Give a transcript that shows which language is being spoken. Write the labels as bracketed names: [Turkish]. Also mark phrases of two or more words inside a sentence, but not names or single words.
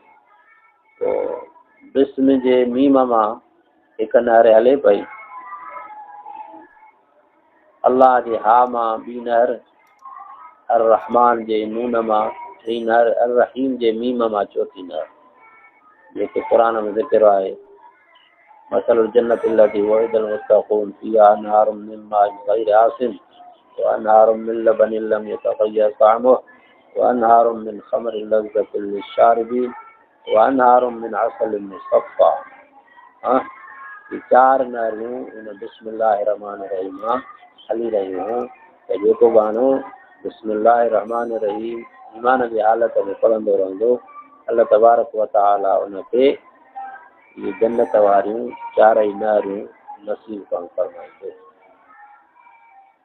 [Sindhi] पोइ बिस्म जे मीम मां हिकु नहर हले पई अल्लाह जे हा मां ॿी नहर अर रहमान जे नून मां टी नहर अर रहीम जे मीम मां चौथी नहर जेके क़ुर में ज़िक्र आहे [Arabic] مثل الجنة التي وعد المتقون فيها أنهار من ماء غير آسن وأنهار من لبن لم يتغير طعمه وأنهار من خمر لذة للشاربين وأنهار من عسل مصفى. [Sindhi] ये चार नहरियूं इन [Arabic] بسم الله الرحمن الرحيم [Sindhi] मां हली रहियूं हूं त जेको गानो [Arabic] بسم الله الرحمن الرحيم [Sindhi] ईमान जी हालत में पढ़ंदो रहंदो [Arabic] الله تبارك وتعالى [Sindhi] उनखे ये जन्नत वारियूं चारई नहरियूं नसीब करणु फरमाईंदो।